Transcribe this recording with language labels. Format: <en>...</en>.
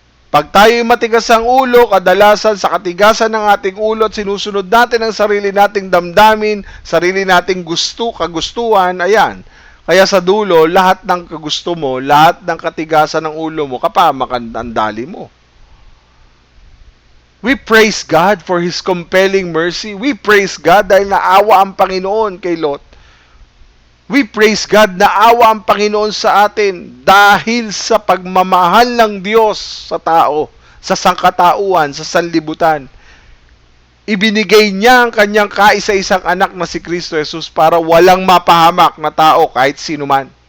<tl>Pag tayo'y matigas ang ulo, kadalasan sa katigasan ng ating ulo at sinusunod natin ang sarili nating damdamin, sarili nating kagustuhan, ayan. Kaya sa dulo, lahat ng kagusto mo, lahat ng katigasan ng ulo mo, kapamakan ang dali mo.</tl> <en>We praise God for His compelling mercy. We praise God</en> <tl>dahil naawa ang Panginoon kay Lot.</tl> <en>We praise God</en> <tl>na awa ang Panginoon sa atin dahil sa pagmamahal ng Diyos sa tao, sa sangkatauhan, sa sanlibutan. Ibinigay niya ang kanyang kaisa-isang anak na si Kristo Jesus para walang mapahamak na tao kahit sino man.</tl>